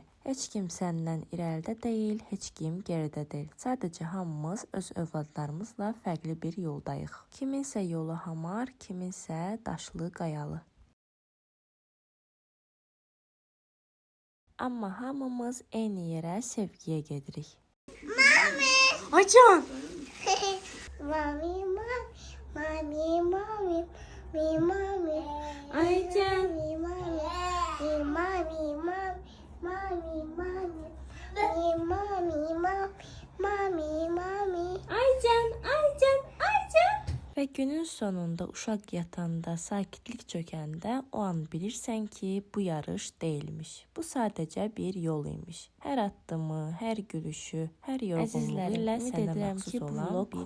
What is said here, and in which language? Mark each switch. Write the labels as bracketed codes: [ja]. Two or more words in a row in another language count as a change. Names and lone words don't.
[az] Heç kim səndən irəlidə deyil, heç kim geridə deyil. Sadəcə hamımız öz övladlarımızla fərqli bir yoldayıq. Kiminsə yolu hamar, kiminsə daşlı, qayalı. Amma hamımız eyni yerə sevgiyə gedirik. Mami. Acan! Mami, mami, mami, mami, mami, mami. Aycan! Mami, mami, mami, mami, mami, mami, mami, mami, mami, mami. Aycan! Və günün sonunda uşaq yatanda, sakitlik çökəndə o an bilirsən ki, bu yarış deyilmiş. Bu sadəcə bir yol imiş. Hər addımı, hər gülüşü, hər yorğunluğu ilə sənə məxsus olan bir yol.